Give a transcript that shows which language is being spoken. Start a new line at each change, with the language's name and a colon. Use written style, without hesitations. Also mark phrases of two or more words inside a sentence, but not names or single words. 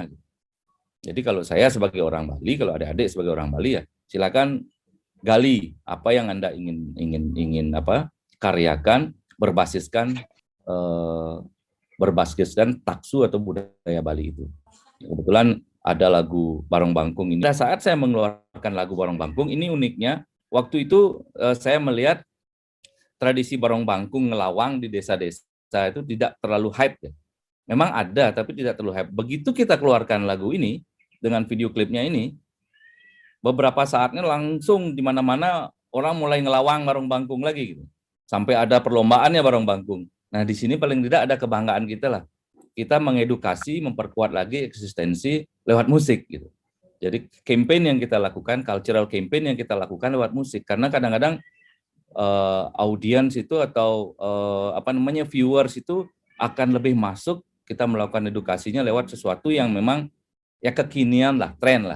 Indonesian: Jadi kalau saya sebagai orang Bali, kalau adik-adik sebagai orang Bali ya, silakan gali apa yang Anda ingin karyakan berbasiskan Taksu atau budaya Bali itu. Kebetulan ada lagu Barong Bangkung ini. Pada saat saya mengeluarkan lagu Barong Bangkung ini uniknya, waktu itu saya melihat tradisi barong bangkung ngelawang di desa-desa itu tidak terlalu hype ya. Memang ada tapi tidak terlalu hype. Begitu kita keluarkan lagu ini dengan video klipnya ini, beberapa saatnya langsung di mana-mana orang mulai ngelawang barong bangkung lagi gitu. Sampai ada perlombaannya barong bangkung. Nah, di sini paling tidak ada kebanggaan kita lah. Kita mengedukasi, memperkuat lagi eksistensi lewat musik gitu. Jadi campaign yang kita lakukan,
English: cultural campaign
Indonesian: yang kita lakukan lewat musik, karena kadang-kadang audiens itu atau viewers itu akan lebih masuk kita melakukan edukasinya lewat sesuatu yang memang ya kekinian lah, tren lah.